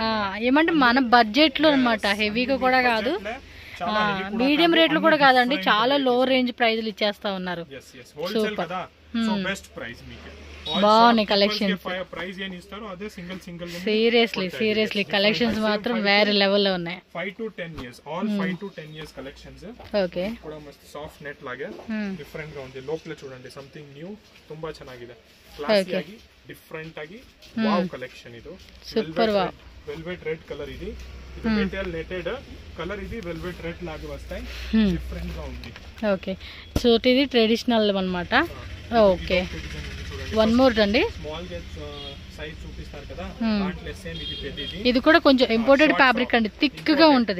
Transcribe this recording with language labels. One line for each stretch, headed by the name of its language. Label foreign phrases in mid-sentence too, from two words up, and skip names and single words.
Telugu: ఏమంటే మన బడ్జెట్ లో అన్నమాట హెవీగా కూడా కాదు మీడియం రేట్లు కూడా కాదండి చాలా
English: low range
Telugu: ప్రైజ్లు ఇచ్చేస్తా ఉన్నారు
English: super so best price మీకు
Telugu: బాగున్నాయి కలెక్షన్స్ ప్రైస్ ఏం ఇస్తారో అదే సింగిల్
English: seriously collections
Telugu: మాత్రం వేరే లెవెల్ లో ఉన్నాయి
English: 5 to 10 years all 5 to 10 years collections
Telugu: ఓకే కూడా మస్తు
English: soft net
Telugu: లాగే డిఫరెంట్ గా ఉంది లోపల చూడండి
English: something new
Kannada: ತುಂಬಾ ಚೆನ್ನಾಗಿದೆ ಕ್ಲಾಸಿ ಆಗಿ ಡಿಫರೆಂಟ್ ಆಗಿ ವಾವ್ ಕಲೆಕ್ಷನ್ ಇದು
English: super wow velvet red colour
Telugu: ఇది ఇది మెటీరియల్
English: netted colour
Telugu: ఇది
English: velvet red
Telugu: లాగా వస్తాయి డిఫరెంట్ గా ఉంది ఓకే సో ఇది ట్రెడిషనల్ అన్నమాట ఓకే
English: one more
Telugu: అండి స్మాల్ గా సైజ్ చూపిస్తారు కదా దాంట్లో సేమ్ ఇది పెద్దది ఇది కూడా కొంచెం
English: imported fabric
Telugu: అండి థిక్ గా ఉంటది